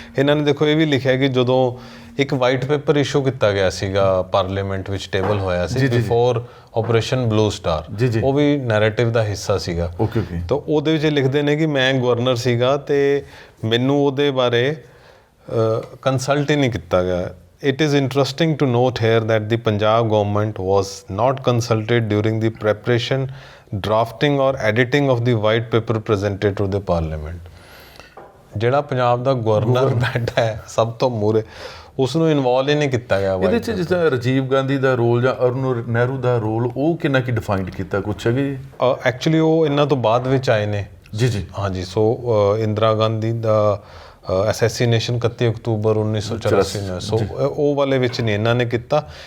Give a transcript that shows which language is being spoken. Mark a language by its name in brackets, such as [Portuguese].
[Punjabi] ਇਹਨਾਂ ਨੇ ਦੇਖੋ ਇਹ ਵੀ ਲਿਖਿਆ ਕਿ ਜਦੋਂ ਇੱਕ ਵਾਈਟ ਪੇਪਰ ਇਸ਼ੂ ਕੀਤਾ ਗਿਆ ਸੀਗਾ ਪਾਰਲੀਮੈਂਟ ਵਿੱਚ, ਟੇਬਲ ਹੋਇਆ ਸੀ ਬਿਫੋਰ ਆਪਰੇਸ਼ਨ ਬਲੂ ਸਟਾਰ, ਉਹ ਵੀ ਨੈਰੇਟਿਵ ਦਾ ਹਿੱਸਾ ਸੀਗਾ। ਤਾਂ ਉਹਦੇ ਵਿੱਚ ਲਿਖਦੇ ਨੇ ਕਿ ਮੈਂ ਗਵਰਨਰ ਸੀਗਾ ਤੇ ਮੈਨੂੰ ਉਹਦੇ ਬਾਰੇ ਕੰਸਲਟ ਹੀ ਨਹੀਂ ਕੀਤਾ ਗਿਆ। [English] It is interesting to note here that the Punjab government was not consulted during the preparation, drafting or editing of the white paper presented to the parliament. [Punjabi] ਜਿਹੜਾ ਪੰਜਾਬ ਦਾ ਗਵਰਨਰ ਬੈਠਾ ਹੈ ਸਭ ਤੋਂ ਮੂਹਰੇ, ਉਸ ਨੂੰ ਇਨਵੋਲਵ ਹੀ ਨਹੀਂ ਕੀਤਾ ਗਿਆ। ਇਹਦੇ 'ਚ ਜਿਸ ਤਰ੍ਹਾਂ ਰਾਜੀਵ ਗਾਂਧੀ ਦਾ ਰੋਲ ਜਾਂ ਅਰੁਣ ਨਹਿਰੂ ਦਾ ਰੋਲ, ਉਹ ਕਿੰਨਾ ਕੀ ਡਿਫਾਈਨਡ ਕੀਤਾ ਕੁਛ ਹੈਗੇ? ਐਕਚੁਅਲੀ ਉਹ ਇਹਨਾਂ ਤੋਂ ਬਾਅਦ ਵਿੱਚ ਆਏ ਨੇ। ਜੀ ਹਾਂਜੀ। ਸੋ ਇੰਦਰਾ ਗਾਂਧੀ ਦਾ ਅਸੈਸੀਨੇਸ਼ਨ 31 ਅਕਤੂਬਰ 1984 ਨੂੰ, ਸੋ ਉਹ ਵਾਲੇ ਵਿੱਚ ਨਹੀਂ ਇਹਨਾਂ ਨੇ ਕੀਤਾ।